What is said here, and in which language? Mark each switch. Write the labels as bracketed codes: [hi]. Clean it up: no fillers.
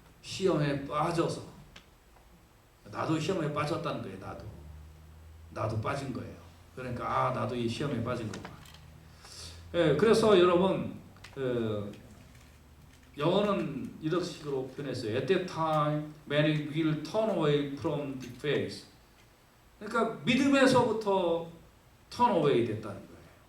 [ko] 시험에 빠져서. 나도 시험에 빠졌다는 거예요. 나도 빠진 거예요. 그러니까 나도 이 시험에 빠진 거구나. 네, 그래서 여러분, 영어는 이런 식으로 표현했어요. [en] At that time, many will turn away from the faith. [ko] 그러니까 믿음에서부터 [en] turn away [ko] 됐다는 거예요.